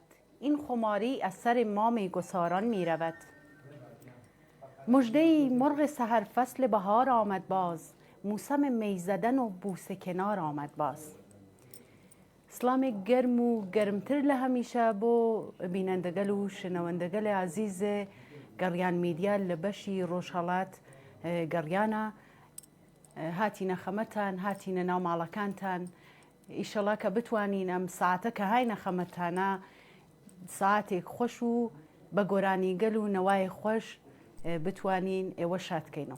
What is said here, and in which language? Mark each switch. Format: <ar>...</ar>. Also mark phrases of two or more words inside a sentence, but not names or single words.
<fa>این خماری از سر ما میگساران می رود. مژده‌ای مرغ سحر فصل بهار آمد باز، موسم می زدن و بوسه کنار آمد باز.</fa> <ckb>سلام گرم و گرمتر له همیشه بو بینندگل و شنوندگل عزیز گریان میدیا لبشی روشالات گریانا هاتینا خمتان هاتینا ناو ماڵەکانتان ئیشەڵا کە بتوانین ئەم ساعتە کە هاینە خەمەتانە ساعتێک خۆش و بە گۆرانی گەل و نەوای خۆش بتوانین ئێوە شادکەینەوە.</ckb>